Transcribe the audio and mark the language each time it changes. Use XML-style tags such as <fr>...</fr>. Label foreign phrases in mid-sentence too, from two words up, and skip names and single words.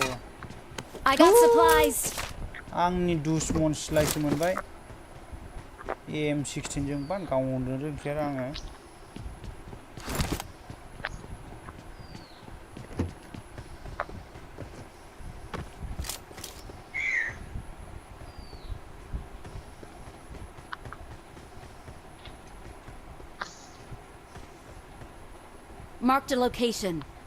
<en>I got supplies.</en> <brx>आंनि दुसमन सिलायसो मोनबाय AM16 जोंबा गावनो रोंखाया आङो</brx> <en>Marked a location.</en>